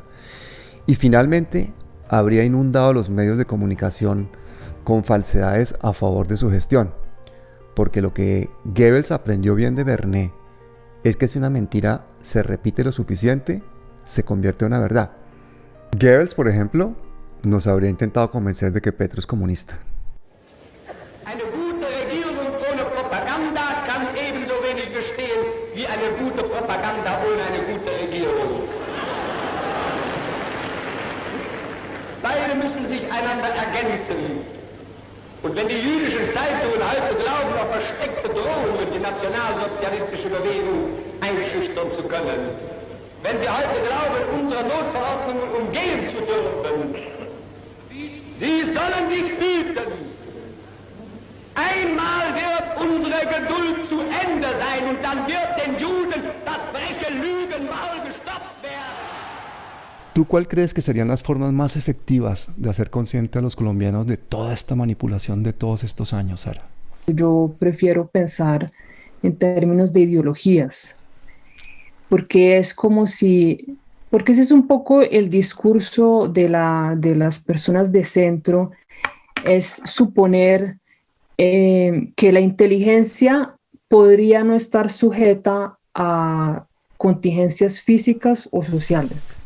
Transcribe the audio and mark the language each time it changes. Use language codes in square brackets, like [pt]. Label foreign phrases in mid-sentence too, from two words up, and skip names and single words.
[es] Y finalmente, habría inundado los medios de comunicación con falsedades a favor de su gestión, porque lo que Goebbels aprendió bien de Bernays es que si una mentira se repite lo suficiente, se convierte en una verdad. Goebbels, por ejemplo, nos habría intentado convencer de que Petro es comunista. [de] Eine gute Regierung ohne Propaganda kann ebenso wenig bestehen wie eine gute Propaganda ohne eine gute Regierung. Beide müssen sich einander ergänzen. Und wenn die jüdischen Zeitungen heute glauben, auf versteckte Drohungen die nationalsozialistische Bewegung einschüchtern zu können, wenn sie heute glauben, unsere Notverordnungen umgehen zu dürfen, sie sollen sich hüten, Einmal wird unsere Geduld zu Ende sein und dann wird den Juden das freche Lügenmaul gestopft werden. [es] ¿Tú cuál crees que serían las formas más efectivas de hacer consciente a los colombianos de toda esta manipulación de todos estos años, Sara? Yo prefiero pensar en términos de ideologías, porque es como si, porque ese es un poco el discurso de las personas de centro, es suponer que la inteligencia podría no estar sujeta a contingencias físicas o sociales.